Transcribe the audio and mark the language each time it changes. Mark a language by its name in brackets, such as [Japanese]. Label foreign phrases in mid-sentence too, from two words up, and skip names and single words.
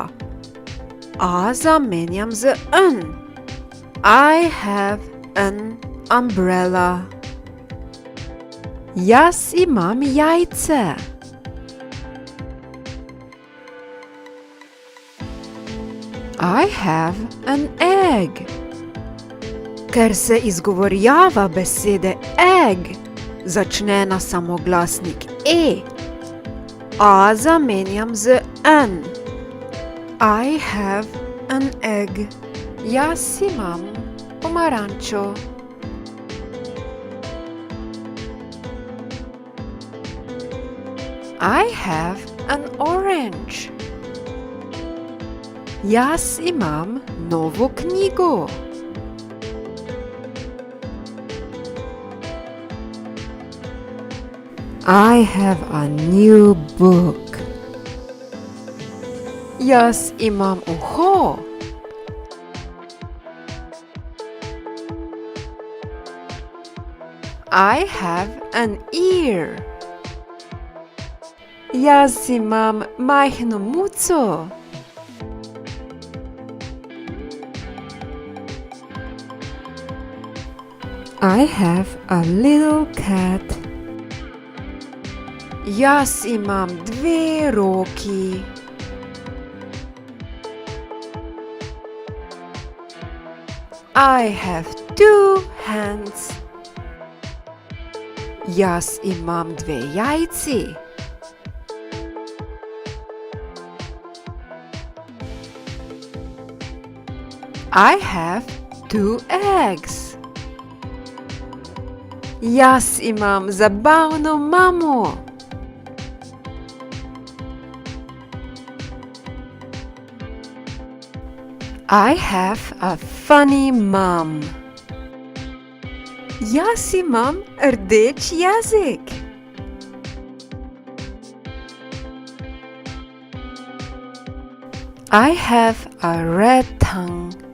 [Slovenian] A zamenjam z n. [English] I have an umbrella. [Slovenian] Jaz imam jajce. [English] I have an egg. [Slovenian] Ker se izgovorjava besede egg začne na samoglasnik e. A zamenjam z n. [English] I have an egg. [Slovenian] Jaz imam pomarančo. [English] I have an orange. [Slovenian] Jaz imam novo knjigo. [English] I have a new book. [Slovenian] Jaz imam uho. [English] I have an ear. [Slovenian] Jaz imam majhno muco. [English] I have a little cat. [Slovenian] Jaz imam dve roki. [English] I have two hands. [Slovenian] Jaz imam 2 jajci. [English] I have 2 eggs. [Slovenian] Jaz imam zabavno mamo. [English] I have a funny mom. [Slovenian] Jaz imam rdeč jezik. [English] I have a red tongue.